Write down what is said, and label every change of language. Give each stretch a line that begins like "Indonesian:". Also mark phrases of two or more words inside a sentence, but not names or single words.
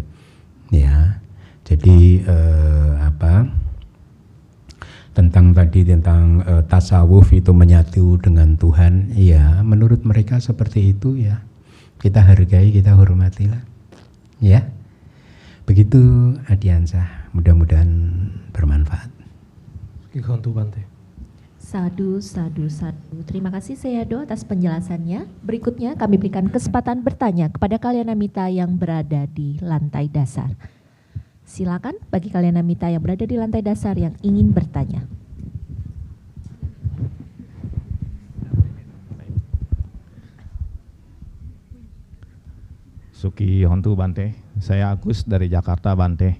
Indonesian: Ya, jadi tentang tasawuf itu menyatu dengan Tuhan, ya menurut mereka seperti itu, ya kita hargai, kita hormatilah, ya. Begitu Adiansah, mudah-mudahan bermanfaat.
Pali: Kikontu Bante. Sadu, sadu, sadu.
Indonesian: Terima kasih Sayadaw atas penjelasannya. Berikutnya kami berikan kesempatan bertanya kepada Kalyanamita yang berada di lantai dasar. Silakan bagi Kalyanamita yang berada di lantai dasar yang ingin bertanya.
Pali: Suki Hontu Bante,
Indonesian: saya Agus dari Jakarta Bante.